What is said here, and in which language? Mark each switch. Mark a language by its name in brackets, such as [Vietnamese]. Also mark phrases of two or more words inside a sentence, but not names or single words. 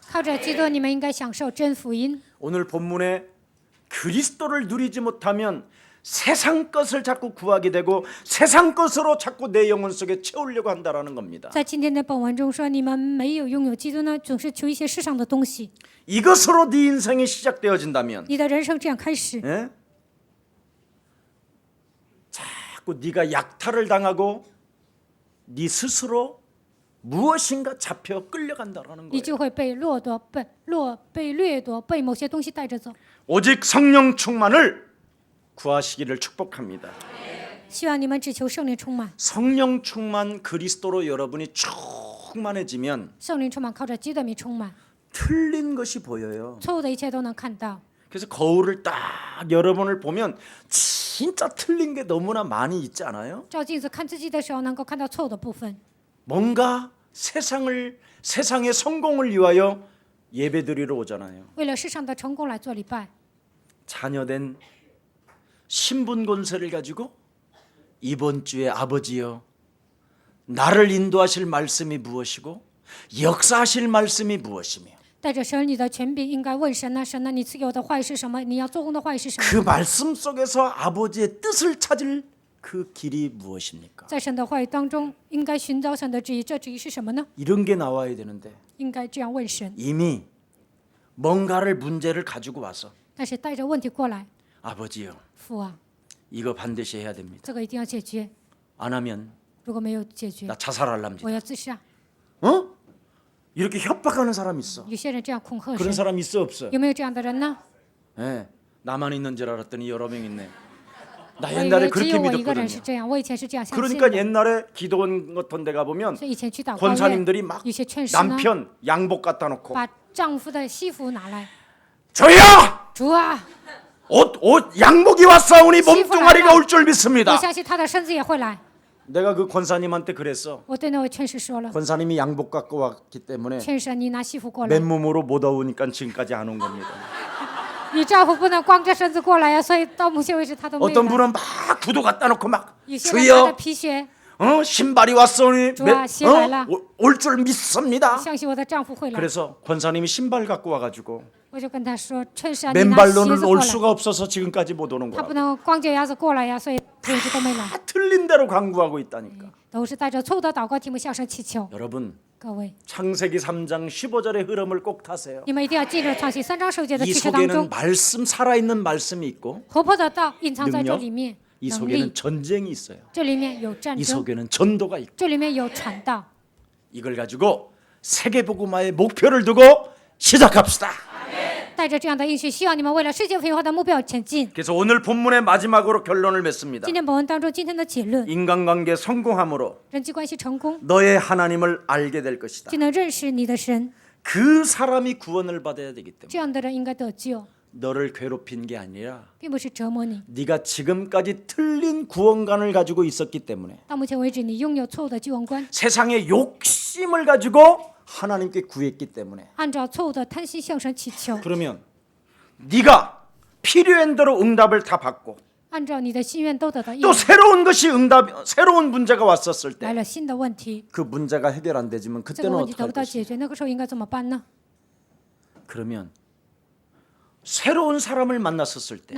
[Chinese] 靠着基督，你们应该享受真福音。 [Korean] 오늘 본문에 그리스도를 누리지 못하면 세상 것을 자꾸 구하게 되고 세상 것으로 자꾸 내 영혼 속에 채우려고 한다라는 겁니다. [Chinese] 在今天的本文中说，你们没有拥有基督呢，总是求一些世上的东西。 [Korean] 이것으로 네 인생이 시작되어진다면 [Chinese] 你的人生这样开始， [Korean] 예? 자꾸 자꾸 네가 약탈을 당하고 네 스스로 무엇인가 잡혀 끌려간다라는 [Chinese] 你 [Korean] 거예요. [Chinese] 就会被掠夺、被掠夺、被某些东西带着走。 [Korean] 오직 성령 충만을 구하시기를 축복합니다. [Chinese] 希望你们只求圣灵充满， [Korean] 성령 충만 그리스도로 여러분이 충만해지면 [Chinese] 圣灵充满，靠着基督的名充满， [Korean] 틀린 것이 보여요. [Chinese] 错误的一切都能看到。 [Korean] 그래서 거울을 딱 여러분을 보면 진짜 틀린 게 너무나 많이 있지 않아요? [Chinese] 照镜子看自己的时候，能够看到错误的部分。 [Korean] 뭔가 세상의 성공을 위하여 예배드리러 오잖아요. [Chinese] 为了世上的成功来做礼拜， [Korean] 자녀된 신분 권세를 가지고 이번 주에 아버지여 나를 인도하실 말씀이 무엇이고 역사하실 말씀이 무엇이며 [Chinese] 带着神你的权柄，应该问神呐、神呐，你赐给我的话语是什么？你要做工的话语是什 [Korean] 그 [Chinese] 么？ [Korean] 말씀 속에서 아버지의 뜻을 찾을 그 길이 무엇입니까? [Chinese] 在神的话语当中，应该寻找神的旨意，这旨意是什么呢？ [Korean] 이런 게 나와야 되는데 [Chinese] 应该这样问神。 [Korean] 이미 뭔가를 문제를 가지고 와서 [Chinese] 但是带着问题过来， [Korean] 아버지요 [Chinese] 父啊， [Korean] 이거 반드시 해야 됩니다. [Chinese] 这个一定要解决， [Korean] 안 하면 [Chinese] 如果没有解决， [Korean] 나 자살할랍니다. [Chinese] 我要自杀。 [Korean] 어? 이렇게 협박하는 사람 있어. [Chinese] 有些人这样恐吓 [Korean] 그런 [Chinese] 神， [Korean] 사람 있어 없어? [Chinese] 有没有这样的人呢？ [Korean] 예, 나만 있는 줄 알았더니 여러 명 있네. 나 [Chinese] 我以 [Korean] 옛날에 [Chinese] 为只 [Korean] 그렇게 [Chinese] 有我一个人是 [Korean] 믿었거든요. [Chinese] 这样，我以前是这样相信 [Korean] 그러니까 [Chinese] 的。 [Korean] 옛날에 기도원 같은 데 가보면 [Chinese] 所以以前去祷告院， [Korean] 권사님들이 막 [Chinese] 有些劝师呢， [Korean] 남편 양복 갖다 놓고 [Chinese] 把丈夫的西服拿来， [Korean] 저야 [Chinese] 主啊， [Korean] 옷 양복이 왔사오니 몸뚱아리가 시원하다. 올 줄 [Chinese] 我 [Korean] 믿습니다. [Chinese] 相信他的身子也会来。 [Korean] 내가 그 권사님한테 그랬어. [Chinese] 我对那位劝师说了， [Korean] 권사님이 양복 갖고 왔기 때문에 [Chinese] 劝师你拿西服过来， [Korean] 맨몸으로 못 오니까 지금까지 안 온 겁니다. [Chinese] 你丈夫不能光着身子过来呀，所以到目前为止他都没有 [Korean] 어떤 [Chinese] 来。 [Korean] 분은 막 구두 갖다 놓고 막 [Chinese] 有些人拿着 [Korean] 주여 [Chinese] 皮鞋， [Korean] 신발이 왔사오니 좋아, 신발라. 올 줄 믿습니다. [Chinese] 相信我的丈夫会来。 [Korean] 그래서 권사님이 신발 갖고 와가지고 [Chinese] 我就跟他说，劝师啊，你拿鞋 [Korean] 맨발로는 [Chinese] 子过 [Korean] 올 [Chinese] 来。 [Korean] 수가 없어서 지금까지 못 오는 [Chinese] 他不 [Korean] 거야. [Chinese] 能光脚丫子过来呀，所以他一直都没来， [Korean] 다 틀린 대로 강구하고 있다니까. [Chinese] 都是带着错误的祷告题目向神祈求。 [Korean] 여러분 [Chinese] 各位， [Korean] 창세기 3장 15절의 흐름을 꼭 타세요. [Chinese] 你们一定要进入创新3章10节的 [Korean] 이 [Chinese] 启示当 [Korean] 속에는 [Chinese] 中， [Korean] 말씀 살아있는 말씀이 있고 [Chinese] 活泼的道隐藏在这 [Korean] 능력 [Chinese] 里面， [Korean] 이 [Chinese] 能 [Korean] 속에는 [Chinese] 力， [Korean] 전쟁이 있어요. [Chinese] 这里面有战 [Korean] 이 [Chinese] 争， [Korean] 속에는 전도가 있고 [Chinese] 这里面有传道。 [Korean] 이걸 가지고 세계복음화의 목표를 두고 시작합시다. [Chinese] 带着这样的应许，希望你们为了世界福音化的目标前进。 [Korean] 그래서 오늘 본문의 마지막으로 결론을 맺습니다. [Chinese] 今天本文当中，今天的结论， [Korean] 인간관계 성공함으로 [Chinese] 人际关系成功， [Korean] 너의 하나님을 알게 될 것이다. [Chinese] 就能认识你的神。 [Korean] 그 사람이 구원을 받아야 되기 때문에 [Chinese] 这样的人应该得救， [Korean] 너를 괴롭힌 게 아니라 [Chinese] 并不是折磨你。 [Korean] 네가 지금까지 틀린 구원관을 가지고 있었기 때문에 [Chinese] 到目前为止，你拥有错误的救恩观， [Korean] 세상의 욕심을 가지고 하나님께 구했기 때문에 [Chinese] 按照错误的贪心向神祈求， [Korean] 그러면 네가 필요한 대로 응답을 다 받고 [Chinese] 按照你的心愿都得到应 [Korean] 또 [Chinese] 允。 [Korean] 새로운 문제가 왔었을 [Chinese] 来 [Korean] 때 [Chinese] 了新的问题， [Korean] 그 문제가 해결 안 되지만 [Chinese] 这个 [Korean] 그때는 [Chinese] 问题 [Korean] 어떻게 [Chinese] 得 [Korean] 할 [Chinese] 不到 [Korean] 것이냐? [Chinese] 解决，那个时候应该怎么办呢？ [Korean] 그러면 새로운 사람을 만났었을 때